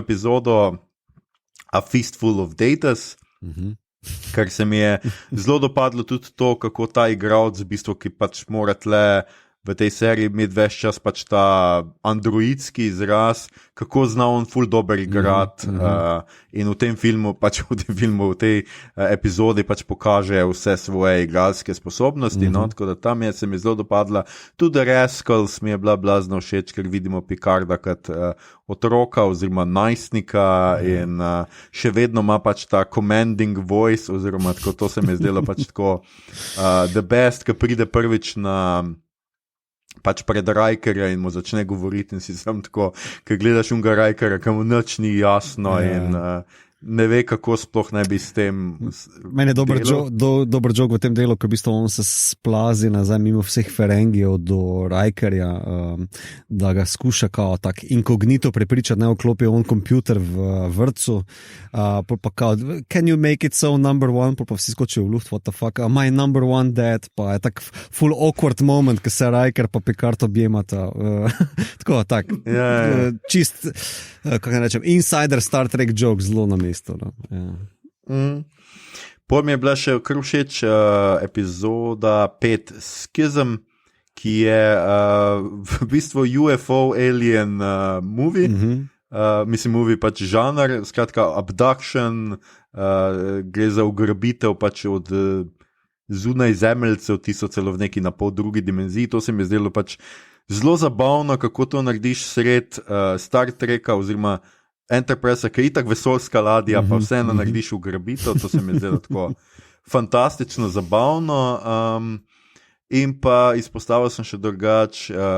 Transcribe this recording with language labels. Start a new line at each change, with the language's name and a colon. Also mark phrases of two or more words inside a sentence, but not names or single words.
Slovenian: epizodo A Fistful of Datas, kar se mi je zelo dopadlo tudi to, kako ta igralec v bistvu, ki pač mora tle v tej seriji imeti več čas pač ta androidski izraz, kako zna on ful dober igrati, in v tem filmu, v tej epizodi pač pokaže vse svoje igralske sposobnosti, no, tako da tam se mi zelo dopadla. Tudi Rascals mi je bila blazno všeč, ker vidimo Picarda kot otroka oziroma najstnika in še vedno ima pač ta
English: commanding voice,
Slovenian: oziroma tako, to se mi je zdelo pač tako
English: the best,
Slovenian: ki pride prvič na pač pred Rikerja in mu začne govoriti in si sam tako, ker gledaš unga Rikerja, ki mu nič ni jasno in ne ve, kako sploh naj bi s tem. Meni je dober joke v tem delu, ko v bistvu on se splazi nazaj mimo vseh Ferengijev do Rikerja, da ga skuša kao tak inkognito prepričati, ne vklopi on kompjuter v vrtcu, pa kao,
English: can you make it so number one,
Slovenian: pa vsi skočijo v luft,
English: what the fuck, my number one dad,
Slovenian: pa je tak full
English: awkward moment,
Slovenian: ko se Riker pa Picard objemata, tako, čist, kako ne rečem,
English: insider Star Trek joke,
Slovenian: zelo na mestu. No? Pol mi je bila še kar všeč epizoda 5 Schism, ki je v bistvu
English: UFO alien movie,
Slovenian: mislim movie pač žanr, skratka abduction, gre za ugrabitev pač od zunaj zemeljcev, ti so celo v neki na pol drugi dimenziji, to se mi je zdelo pač zelo zabavno, kako to narediš sred Star Treka oziroma Enterprise, ki je itak vesoljska ladja, pa vseeno narediš ugrabitev, to se mi je zdelo tako fantastično zabavno, in pa izpostavil sem še drugač